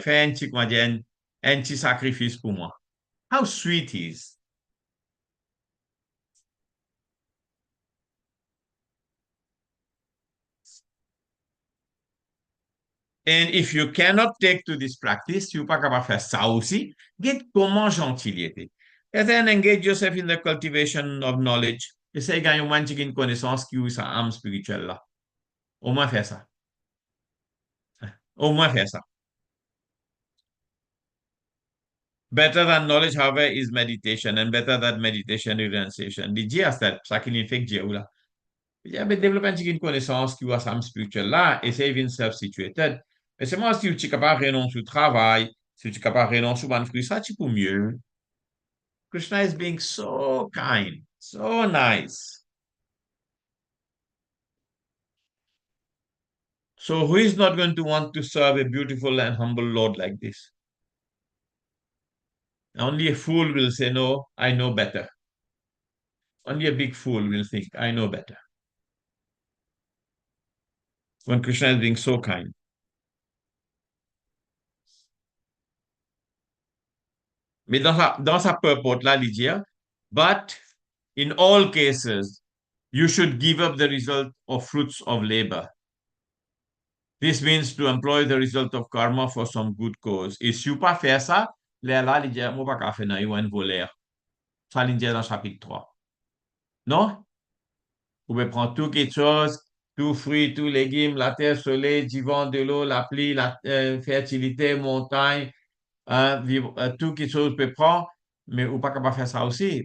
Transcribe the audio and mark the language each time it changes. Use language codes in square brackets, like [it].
[fr] Faites un petit, comment dire, un petit sacrifice pour moi. [en] How sweet he is. And if you cannot take to this practice, [fr] si vous pas capable de faire ça aussi, get comment gentil il était. [en] And then engage yourself in the cultivation of knowledge. [fr] Essayez de gagner au moins une connaissance qui est sa âme spirituelle là. Au moins faire ça. Au moins faire ça. [en] Better than knowledge, however, is meditation, and better than meditation is renunciation. [fr] Il dit à ça qu'il fait que Dieu là. Il dit, développer une connaissance qui est sa âme spirituelle là, essayez de self-situated. Mais c'est moi, si tu es capable de renoncer au travail, si tu es capable de renoncer au fruit, ça, tu peux mieux. [en] Krishna is being so kind, so nice. So who is not going to want to serve a beautiful and humble Lord like this? Only a fool will say, no, I know better. Only a big fool will think, I know better. When Krishna is being so kind. [fr] Mais dans sa purport là, il dit, [en] but in all cases, you should give up the result of fruits of labor. This means to employ the result of karma for some good cause. [fr] Et si vous pas faire ça, là, il dit, moi, pas faire ça, il y a un voleur. Ça, il dit dans le chapitre 3. Non? Vous pouvez prendre tout quelque chose, tout fruit, tout légumes, la terre, le soleil, du vent, de l'eau, la pluie, la fertilité, montagne, tout quelque chose, vous pouvez prendre, mais vous pas capable de faire ça aussi.